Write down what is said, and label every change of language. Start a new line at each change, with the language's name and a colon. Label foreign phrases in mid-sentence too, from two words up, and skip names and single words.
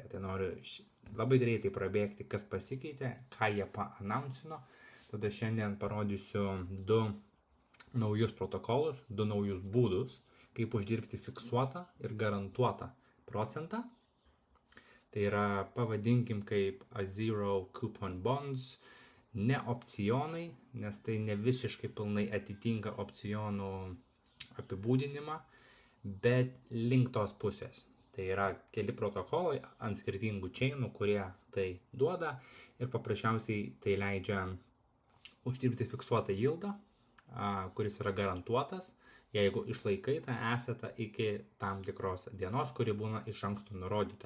Lithuanian: Tai noriu labai greitai prabėgti, kas pasikeitė, ką jie paannouncino. Tada šiandien parodysiu du naujus protokolus, du naujus būdus, kaip uždirbti fiksuotą ir garantuotą procentą. Tai yra, pavadinkim, kaip A0
English: coupon bonds,
Lithuanian: ne opcionai, nes tai ne visiškai pilnai atitinka opcionų apibūdinimą, bet link tos pusės. Tai yra keli protokolai ant skirtingų chainų, kurie tai duoda ir paprasčiausiai tai leidžia uždirbti fiksuotą yieldą, kuris yra garantuotas, jeigu išlaikai tą esetą iki tam tikros dienos, kuri būna iš anksto nurodyta.